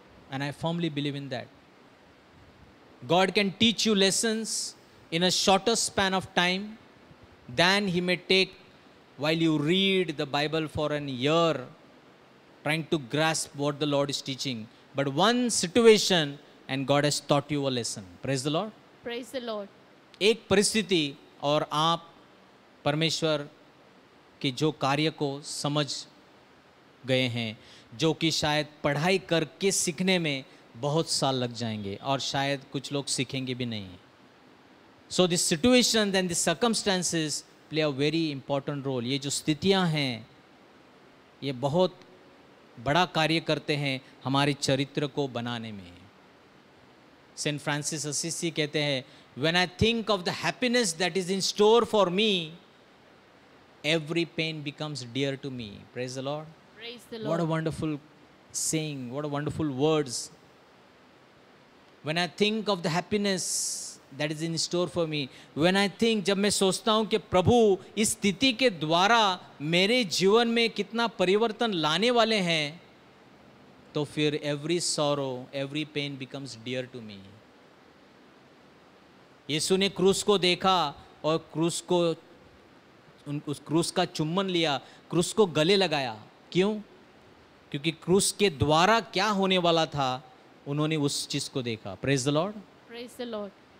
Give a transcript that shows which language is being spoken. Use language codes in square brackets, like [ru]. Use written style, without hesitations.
[en] And I firmly believe in that. God can teach you lessons in a shorter span of time than He may take while you read the Bible for an year trying to grasp what the Lord is teaching. But one situation and God has taught you a lesson. Praise the Lord. Praise the Lord. [hi] एक परिस्थिति और आप परमेश्वर के जो कार्य को समझ गए हैं, जो कि शायद पढ़ाई करके सीखने में बहुत साल लग जाएंगे और शायद कुछ लोग सीखेंगे भी नहीं. [en] So this situation and this circumstances play a very important role. [hi] ये जो स्थितियां हैं ये बहुत बड़ा कार्य करते हैं हमारे चरित्र को बनाने में. सेंट फ्रांसिस असीसी कहते हैं, [en] When I think of the happiness that is in store for me, every pain becomes dear to me. Praise the Lord. Praise the What a Lord. wonderful saying, what a wonderful words. When I think of the happiness that is in store for me, when I think, [hi] जब मैं सोचता हूँ कि प्रभु इस स्थिति के द्वारा मेरे जीवन में कितना परिवर्तन लाने वाले हैं, तो फिर [en] every sorrow, every pain becomes dear to me. [hi] यीशु ने क्रूस को देखा और क्रूस को उस क्रूस का चुम्बन लिया, क्रूस को गले लगाया. क्यों? क्योंकि क्रूस के द्वारा क्या होने वाला था उन्होंने उस चीज को देखा. [en] Praise the Lord. Praise the Lord.